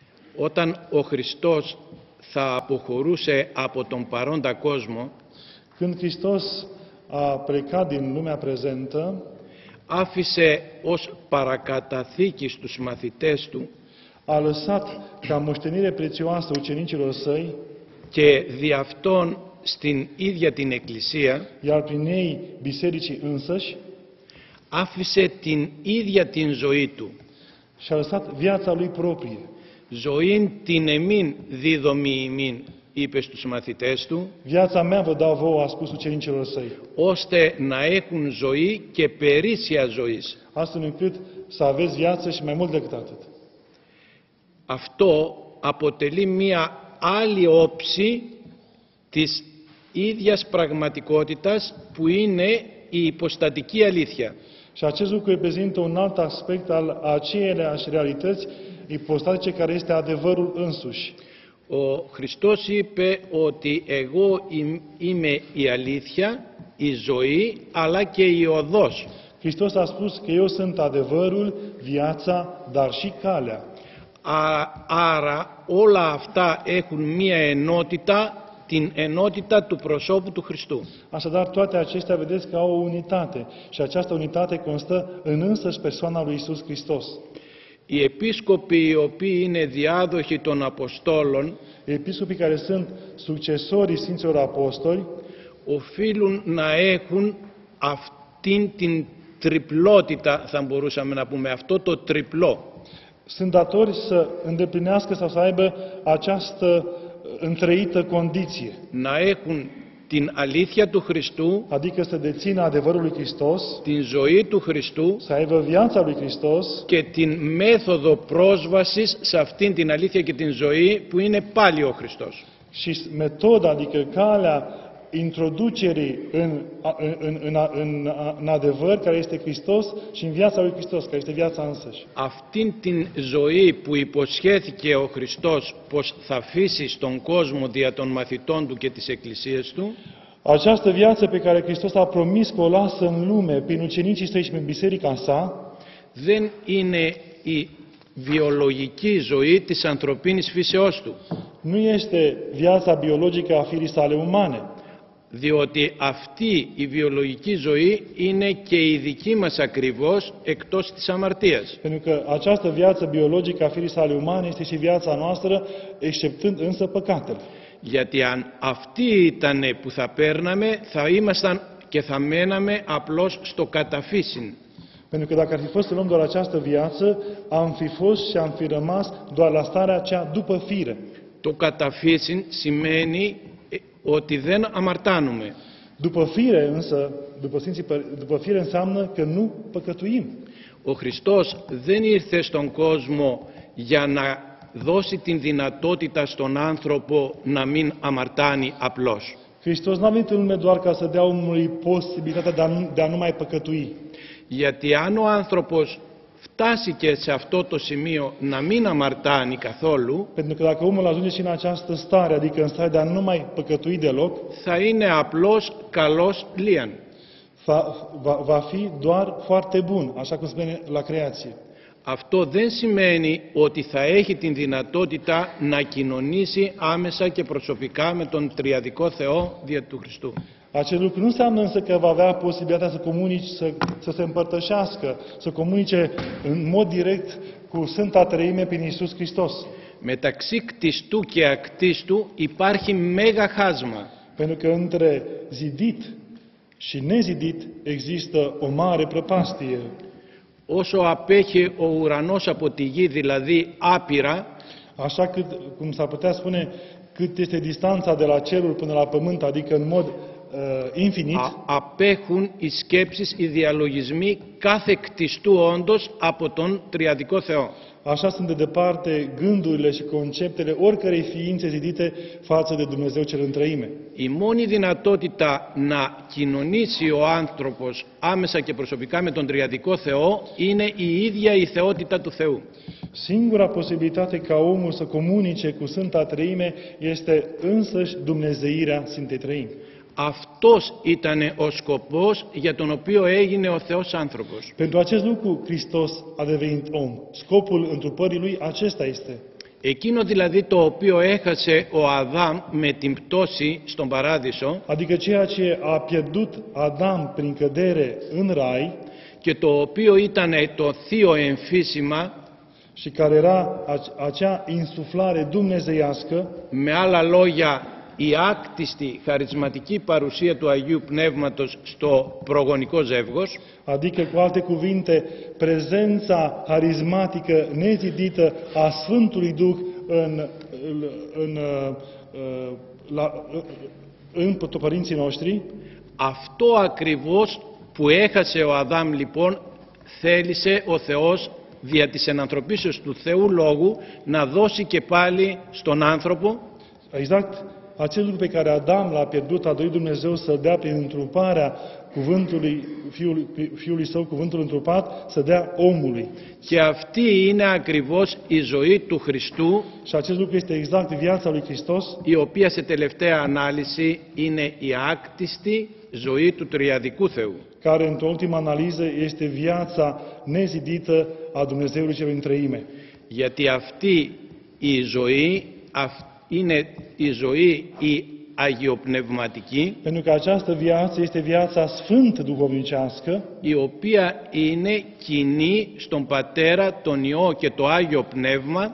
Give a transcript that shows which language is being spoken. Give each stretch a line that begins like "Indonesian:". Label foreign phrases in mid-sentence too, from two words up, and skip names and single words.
Greek: Όταν ο Χριστός θα αποχωρούσε από τον παρόντα κόσμο,
Romanian: Când Hristos a plecat din lumea prezentă,
Greek: άφησε ως παρακαταθήκη στους μαθητές του
Romanian: a lăsat ca moștenire prețioasă ucenicilor săi,
Greek: και δι' αυτόν στην ίδια την Εκκλησία,
Romanian: iar prin ei bisericii însăși,
Greek: άφησε την ίδια την ζωή του,
Romanian: și-a lăsat viața lui proprie.
Greek: ζωήν την εμήν δίδομη ημίν, είπε στους μαθητές του,
Romanian: Viața mea vă dau vouă, a spus ucenicilor săi,
Greek: ώστε να έχουν ζωή και περίσσια ζωής.
Romanian: astfel încât să aveți viață și mai mult decât atât.
Greek: Αυτό αποτελεί μία άλλη όψη της ίδιας πραγματικότητας που είναι η υποστατική αλήθεια.
Romanian: Și acest lucru reprezintă un alt aspect al aceiași realități ipostatice care este adevărul însuși.
Greek: Ο Χριστός είπε ότι εγώ είμαι η αλήθεια, η ζωή, αλλά και η οδός.
Romanian: Hristos a spus că eu sunt adevărul, viața, dar și calea.
Greek: Άρα όλα αυτά έχουν μία ενότητα, την ενότητα του προσώπου του Χριστού.
Romanian: Așadar, toate acestea vedeți că au o unitate și această unitate constă în însăși persoana lui Iisus Hristos.
Greek: Οι επίσκοποι οι οποίοι είναι διάδοχοι των Αποστόλων
Romanian: Episcopii care sunt succesorii Sfinților Apostoli
Greek: οφείλουν να έχουν αυτήν την τριπλότητα, θα μπορούσαμε να πούμε, αυτό το τριπλό.
Romanian: sunt datori să îndeplinească sau să aibă această întreită condiție,
Greek: Να έχουν την αλήθεια του Χριστού,
Romanian: adică să dețină adevărul lui Hristos,
Greek: την ζωή του Χριστού
Romanian: să aibă viața lui Hristos
Greek: και την μέθοδο πρόσβασης σε αυτήν την αλήθεια και την ζωή που είναι πάλι ο Χριστός.
Romanian: și metoda, adică calea introducerii în adevăr, care este Hristos, și în viața lui Hristos, care este viața însăși.
Greek: Αυτήν την ζωή που υποσχέθηκε ο Χριστός πως θα αφήσει στον κόσμο δια των μαθητών του και της Εκκλησίας του,
Romanian: Această viață pe care Hristos a promis că o lasă în lume prin ucenicii săi și prin biserica sa,
Greek: δεν είναι η βιολογική ζωή της ανθρωπίνης φύσεώς του.
Romanian: nu este viața biologică a firii sale umane,
Greek: Διότι αυτή η βιολογική ζωή είναι και η δική μας ακριβώς εκτός της αμαρτίας.
Romanian: pentru că această viață biologică a firii sale umane este și viața noastră, exceptând însă păcatele.
Greek: Γιατί αν αυτή ήταν που θα παίρναμε, θα ήμασταν και θα μέναμε απλώς στο καταφύσιν.
Romanian: Pentru că dacă ar fi fost să luăm doar această viață, am fi fost și am fi rămas doar la starea cea după fire.
Greek: Το καταφύσιν σημαίνει ότι δεν αμαρτάνουμε.
Romanian: După fire însă, după fire înseamnă că nu păcătuim.
Greek: Ο Χριστός δεν ήρθε στον κόσμο για να δώσει την δυνατότητα στον άνθρωπο να μην αμαρτάνει απλώς.
Romanian: Hristos n-a venit în lume doar ca să dea omului posibilitatea de a nu mai păcătui.
Greek: Γιατί αν ο άνθρωπος φτάσει και σε αυτό το σημείο να μην αμαρτάνει καθόλου,
Romanian: Pentru că dacă omul ajunge și în această stare, adică în stare de a nu mai păcătui deloc,
Greek: θα είναι απλώς καλός λίαν.
Romanian: va fi doar foarte bun, așa cum spune la creație.
Greek: Αυτό δεν σημαίνει ότι θα έχει την δυνατότητα να κοινωνήσει άμεσα και προσωπικά με τον τριαδικό Θεό δια του Χριστού.
Romanian: Acest lucru nu înseamnă însă că va avea posibilitatea să comunice, să se împărtășească, să comunice în mod direct cu Sfânta Treime prin Iisus Hristos.
Greek: Μεταξύ κτιστού και ακτίστου υπάρχει μέγα χάσμα.
Romanian: Pentru că între zidit și nezidit există o mare prăpastie.
Greek: Όσο απέχει ο ουρανός από τη γη, δηλαδή άπειρα,
Romanian: Așa cum s-ar putea spune, cât este distanța de la cerul până la pământ, adică în mod infinit,
Greek: απέχουν οι σκέψεις, οι διαλογισμοί κάθε κτιστού όντως από τον τριαδικό Θεό.
Romanian: așa sunt de departe gândurile și conceptele oricărei ființe zidite față de Dumnezeu cel în treime.
Greek: Η μόνη δυνατότητα να κοινωνήσει ο άνθρωπος άμεσα και προσωπικά με τον τριαδικό Θεό είναι η ίδια η θεότητα του Θεού.
Romanian: Singura posibilitate ca omul să comunice cu Sfânta Treime este însăși dumnezeirea Sfintei Treimi.
Greek: Αυτός ήταν ο σκοπός για τον οποίο έγινε ο Θεός άνθρωπος.
Romanian: Pentru acest lucru Hristos a devenit om. Scopul întrupării lui acesta este.
Greek: Εκείνο δηλαδή το οποίο έχασε ο Αδάμ με την πτώση στον Παράδεισο
Romanian: adică ceea ce a pierdut Adam prin cădere în rai
Greek: και το οποίο ήταν το θείο εμφύσιμα,
Romanian: și care era acea insuflare dumnezeiască,
Greek: με άλλα λόγια η άκτιστη χαρισματική παρουσία του Αγίου Πνεύματος στο προγονικό ζεύγος,
Romanian: adică cu alte cuvinte, prezența harismatică nezidită a Sfântului Duh în părinții noștri,
Greek: αυτό ακριβώς που έχασε ο Αδάμ λοιπόν θέλησε ο Θεός δια της ενανθρωπίσεως του Θεού Λόγου να δώσει και πάλι στον άνθρωπο
Romanian: exact acel lucru pe care Adam l-a pierdut, a dorit Dumnezeu să dea prin întruparea cuvântului Fiului Său, cuvântul întrupat, să dea omului.
Greek: Και αυτή είναι ακριβώς η ζωή του Χριστού,
Romanian: Și acest lucru este exact viața lui Hristos,
Greek: η οποία σε τελευταία ανάλυση είναι η άκτιστη ζωή του τριαδικού Θεού.
Romanian: care, într-o ultimă analiză, este viața nezidită a Dumnezeului Celui în Treime.
Greek: Γιατί αυτή η ζωή είναι η ζωή η αγιοπνευματική,
Romanian: Pentru că această viață este viața sfânt duhovnicească,
Greek: η οποία είναι κοινή στον Πατέρα, τον Υιό και το Άγιο Πνεύμα,